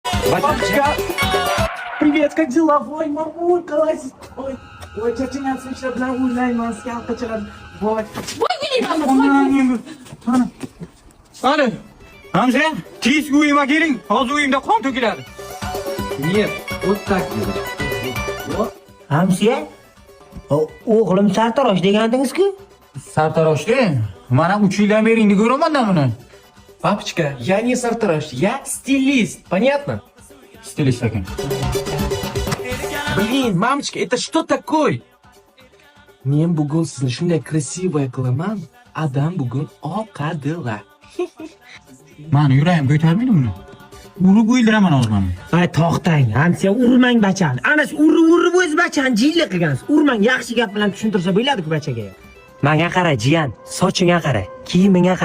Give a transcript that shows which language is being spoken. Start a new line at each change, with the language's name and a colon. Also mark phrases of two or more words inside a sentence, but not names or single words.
Russian: Папочка, привет, как дела? Ой, мамулька, ой, ой, тетя Няня, сейчас на улице, я хочу, ой.
Uzbek: Ana, Hamza, tez uyima keling. Hozir uyimda qon to'kiladi.
Russian: Нет, вот так делай.
Uzbek: Hamsiya? O'g'lim sartarosh degandingiz-ku? Sartaroshda, mana 3 yildan beri endi ko'raman-da buni.
Russian: Папочка, я не сартараш, я стилист, понятно?
Uzbek: Stilist ekan.
Russian: Блин, мамочка, это что такое?
Uzbek: Men bugun sizni shunday красивая qilaman, adam bugun oqadilar. Mani yuragim ko'tarmaydi buni. Urib o'ldiraman hozir mana. Ay, to'xtang. Hamsiya urmang bachani. Ana shu urib o'z bachani jilla qilgansiz. Urmang, yaxshi gap bilan tushuntirsa bo'ladi-ku bachaga. Menga qara, jiyan, sochingga qara, kiyimingga qara.